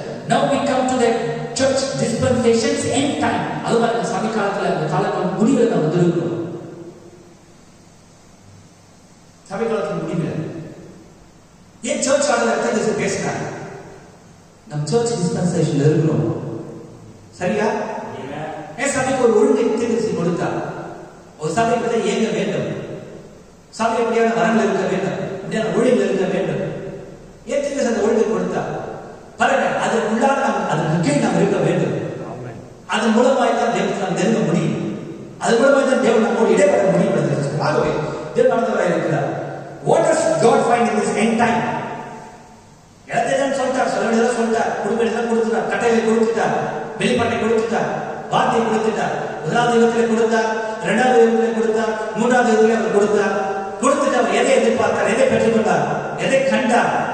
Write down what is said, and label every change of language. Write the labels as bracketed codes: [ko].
[en] Now we come to the church dispensations end time. [ta] அதுதான் இந்த சபை காலத்துல அந்த காலங்கள் முடிவில் நாம் வந்திருக்கிறோம். சபை காலத்தின் முடிவில் ஏன் சர்ச் ஆளுநர் பேசினார்? நம் சர்ச் டிஸ்பென்சேஷன்ல இருக்கிறோம் சரியா? ஏன் சபைக்கு ஒரு ஒழுங்கை தீர்த்து கொடுத்தார்? ஒரு சபை பற்றி இயங்க வேண்டும், சபை எப்படியான வரங்கள் இருக்க வேண்டும், இப்படியான ஒழுங்கு இருக்க வேண்டும். ஏன் தீர்த்து அந்த ஒழுங்கை கொடுத்தார்? பாருங்க, அதற்குள்ளாக அதற்கு கீழ் நாம் இருக்க வேண்டும். அதன் மூலமாய் தான் தேவன் நாம் நெருங்க முடியும். அதன் மூலமாய் தான் தேவன் நம்மோடு இடைப்பட முடியும். ஆகவே தேவன் நடந்தவராக இருக்கிறார். [en] What does God find in this end time? [ta] எல்லாத்தையும் சொல்லிட்டார், சொல்ல வேண்டியதான் சொல்லிட்டார், குடும்பம் கொடுத்துட்டார், கட்டைகளை கொடுத்துட்டார், வெளிப்பாட்டை கொடுத்துட்டார், வார்த்தை கொடுத்துட்டார். முதலாவது யுகத்திலே கொடுத்தார், 2வது யுகத்திலே கொடுத்தார், 3வது யுகத்திலே அவர் கொடுத்தார். கொடுத்துட்டு அவர் எதை எதிர்பார்த்தார், எதை பெற்றுக்கொண்டார், எதை கண்டார்?